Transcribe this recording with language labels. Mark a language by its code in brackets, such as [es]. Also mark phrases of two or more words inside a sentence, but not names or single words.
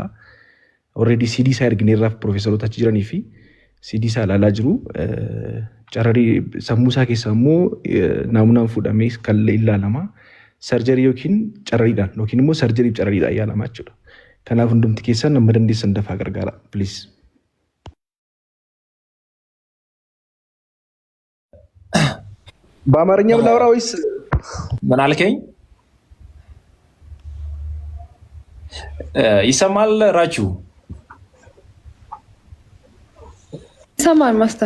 [om] Already CD isaa ergineerraaf piroofeesaroota achi jiranii fi CD isaa ilaalaa jiru. Carrarii sammuu isaa keessaa immoo naamunaan fudhamee kan ilaalama. Sarjarii yookiin carrariidhaan yookiin immoo sarjariif carrariidhaan yaalamaa jechuudha. Kanaaf hundumti keessan nama dandeessan dafaa gargaara. [en] Please. [am] በአማርኛም ላውራ ወይስ ምን አልከኝ? ይሰማል ራቹ? ይሰማል ማስተር።